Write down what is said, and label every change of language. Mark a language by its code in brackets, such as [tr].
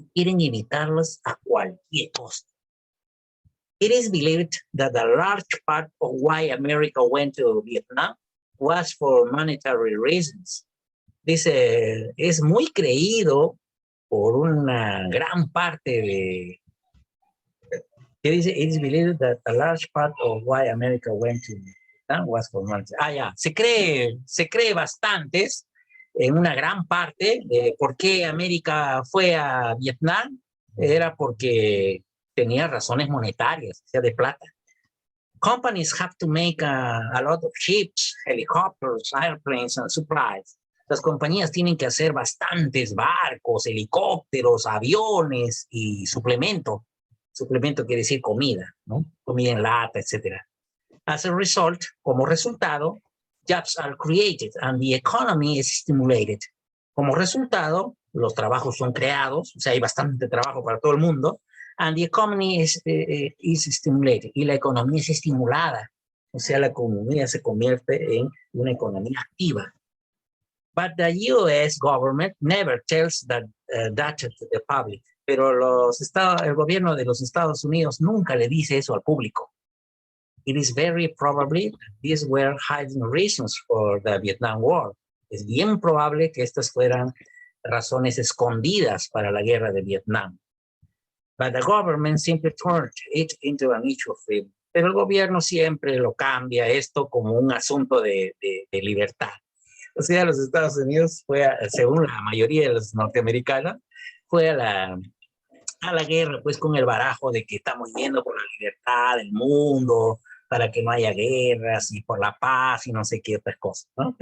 [es] Quieren evitarlas a cualquier costo. [en] It is believed that a large part of why America went to Vietnam was for monetary reasons. [es] Dice, es muy creído por una gran parte de... ¿Qué dice? [en] It is believed that a large part of why America went to Vietnam was for monetary. [es] Ah, ya, se cree bastantes en una gran parte, por qué América fue a Vietnam, era porque tenía razones monetarias, o sea, de plata. [en] Companies have to make a lot of ships, helicopters, airplanes, and supplies. [es] Las compañías tienen que hacer bastantes barcos, helicópteros, aviones y suplemento. Suplemento quiere decir comida, ¿no? Comida en lata, etc. [en] As a result, [es] como resultado, [en] jobs are created and the economy is stimulated. [es] Como resultado, los trabajos son creados, o sea, hay bastante trabajo para todo el mundo, [en] and the economy is stimulated, [es] y la economía es estimulada, o sea, la economía se convierte en una economía activa. [en] But the US government never tells that to the public. [es] Pero el gobierno de los Estados Unidos nunca le dice eso al público. [en] It is very probably that these were hidden reasons for the Vietnam War. [es] Es bien probable que estas fueran razones escondidas para la guerra de Vietnam. [en] But the government simply turned it into an issue of freedom. [es] Pero el gobierno siempre lo cambia esto como un asunto de libertad. O sea, los Estados Unidos según la mayoría de los norteamericanos, fue a la guerra pues con el barajo de que estamos yendo por la libertad del mundo, para que no haya guerras y por la paz y no sé qué otras cosas, ¿no?